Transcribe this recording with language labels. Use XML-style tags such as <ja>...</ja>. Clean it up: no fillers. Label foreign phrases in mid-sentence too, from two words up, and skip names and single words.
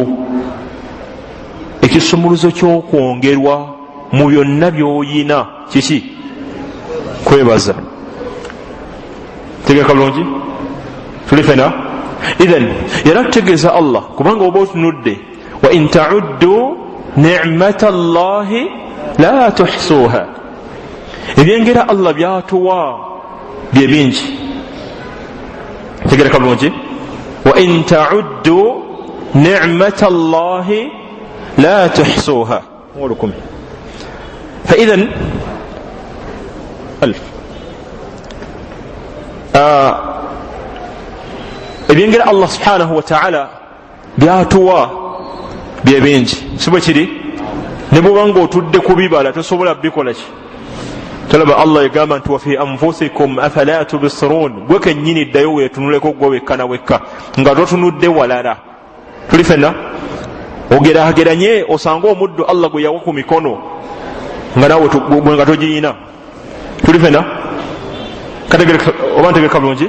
<lg>Ekisumuluzo ky'okwongerwa mu byonna by'oyina kiki? Kwebaza. Tegeka bulungi, tuli fena. Idhan yala tutegeeza Allah, kubanga oba otunudde</lg> <ar>وإن تعدوا نعمة الله لا تحصوها.</ar> <lg>Ebyengera Allah byatuwa bye bingi. Tegereka bulungi,</lg> <ar>وإن تعدوا نعمة الله لا تحصوها. Wolukum.</ar> <lg>Fa idhan ebyengera Allah</lg> <ar>سبحانه وتعالى</ar> <lg>byatuwa bye bingi. Si bwe kiri, ne bw'obanga otudde ku bibala tosobola bikola ki? Talaba Allah yagamba nti</lg> <ar>وفي أنفسكم أفلا تبصرون.</ar> <lg>Gwe kennyini ddayo weetunuleko gwe wekka na wekka nga totunudde walala. Tuli fenna ogeraageranye osanga omuddu Allah gwe yawa ku mikono nga naawe gwe nga togiyina. Tuli fenna oba ntegereka bulungi.</lg>